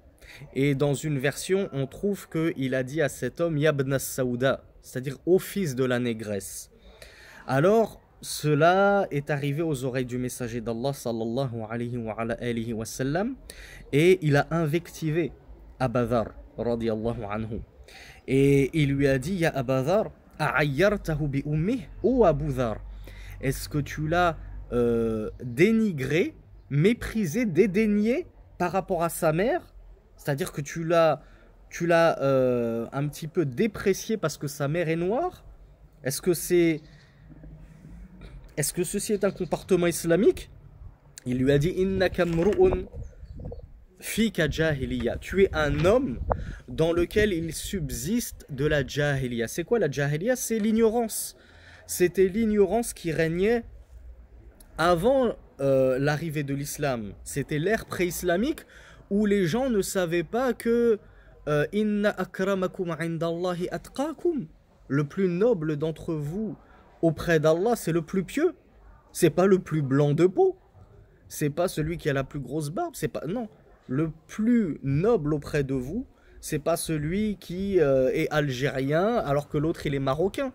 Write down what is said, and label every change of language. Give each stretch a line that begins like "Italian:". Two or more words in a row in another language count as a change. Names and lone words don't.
French: Et dans une version, on trouve qu'il a dit à cet homme:
Arabic: يا ابن السوداء,
French: c'est-à-dire ô fils de la négresse. Alors, cela est arrivé aux oreilles du messager d'Allah
Arabic: صلى الله عليه وسلم,
French: et il a invectivé Aba Dharr
Arabic: رضي الله عنه.
French: Et il lui a dit:
Arabic: يا أبا ذر أعيرته بأمه, ô Abu Dharr,
French: est-ce que tu l'as dénigré, méprisé, dédaigné par rapport à sa mère? C'est-à-dire que tu l'as un petit peu déprécié parce que sa mère est noire? Est-ce que ceci est un comportement islamique? Il lui a dit:
Arabic: إنك امرؤ فيك جاهلية.
French: Tu es un homme dans lequel il subsiste de la jahiliya. C'est quoi la jahiliya? C'est l'ignorance. C'était l'ignorance qui régnait avant l'arrivée de l'islam. C'était l'ère pré-islamique où les gens ne savaient pas que
Arabic: إن أكرمكم عند الله أتقاكم.
French: Le plus noble d'entre vous auprès d'Allah, c'est le plus pieux. C'est pas le plus blanc de peau. C'est pas celui qui a la plus grosse barbe. C'est pas, non. Le plus noble auprès de vous, c'est pas celui qui est algérien alors que l'autre il est marocain.